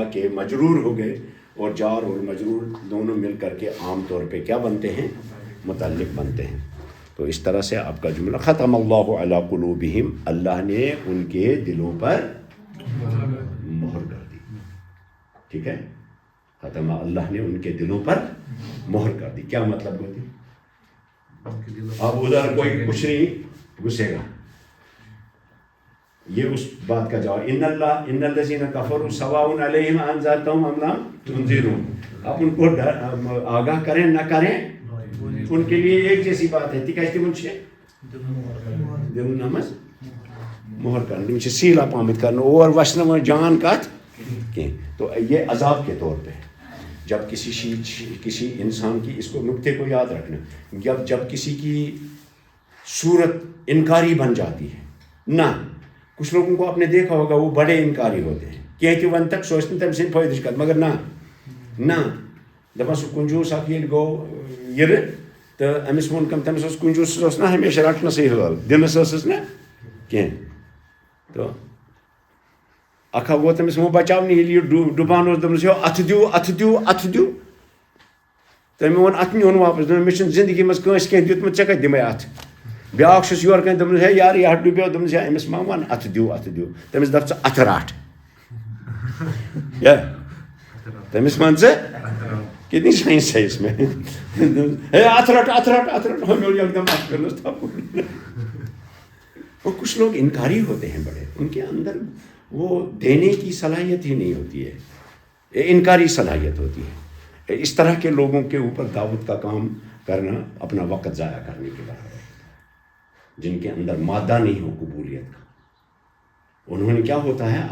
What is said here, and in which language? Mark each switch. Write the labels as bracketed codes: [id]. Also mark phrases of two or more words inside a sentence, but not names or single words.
[ur] کے مجرور ہو گئے اور جار اور مجرور دونوں مل کر کے عام طور پہ کیا بنتے ہیں متعلق بنتے ہیں تو اس طرح سے آپ کا جملہ [ar] ختم اللہ علی قلوبہم [ur] اللہ نے ان کے دلوں پر مہر کر دی ٹھیک ہے [ar] ختم اللہ [ur] نے ان کے دلوں پر مہر کر دی کیا مطلب ہوتی اب ادھر کوئی کچھ نہیں گھسے گا یہ اس بات کا جواب [ar] ان الذین کفروا سواء علیہم انذرتہم ام لم تنذرہم [ur] آپ ان کو آگاہ کریں نہ کریں ان کے لیے ایک جیسی بات ہے [ks] تکیازِ تمن چھِ دلن نماز مہر کرنا تم چھِ سیٖل آمٕتۍ کرنہٕ اور وَسہِ نہٕ وۄنۍ جان کتھ کینٛہہ [ur] تو یہ عذاب کے طور پہ جب کسی انسان کی اس کو نکتے کو یاد رکھنا جب کسی کی صورت انکاری بن جاتی ہے نہ کچھ لوگوں کو آپ نے دیکھا ہوگا وہ بڑے انکاری ہوتے ہیں [ks] کینٛہہ تہِ وَنہِ تَکھ سُہ ٲسۍ نہٕ تٔمۍ سٕنٛدۍ فٲیدٕچ کتھ مگر نہ دپان سُہ کنجوٗس اکھ ییٚلہِ گوٚو یِرٕ تہٕ أمِس ووٚن کٔمۍ تٔمِس اوس کنجوٗسَس اوس نہ ہمیشہ رٹنَسٕے حٲل دِنَس ٲسٕس نہٕ کینٛہہ تو اکھا گوٚو تٔمِس وۄنۍ بچاونہِ ییٚلہِ یہِ ڈُبان اوس دوٚپنَس یو اَتھٕ دیو تٔمۍ ووٚن اَتھٕ نیوٗن واپس دوٚپُن مےٚ چھُنہٕ زندگی منٛز کٲنٛسہِ کینٛہہ دیُتمُت ژےٚ کتہِ دِمَے اَتھٕ بیٛاکھ چھُس یورٕ کَنۍ دوٚپمَس ہے یارٕ یہِ ہا ڈُبیو دوٚپمَس ہے أمِس ما وَن اَتھٕ دیو تٔمِس دَپ ژٕ اَتھٕ رَٹ تٔمِس وَن ژٕ [ur] کتنی سائنس ہے اس میں ہے [ks] اَتھٕ رَٹ ہمیول یکدم اَتھٕ کٔرنَس تھپُن [ur] اور کچھ لوگ انکاری ہوتے ہیں بڑے ان کے اندر وہ دینے کی صلاحیت ہی نہیں ہوتی ہے انکاری صلاحیت ہوتی ہے اس طرح کے لوگوں کے اوپر دعوت کا کام کرنا اپنا وقت ضائع کرنے کے برابر ہے جن کے اندر مادہ نہیں ہو قبولیت کا انہوں نے کیا ہوتا ہے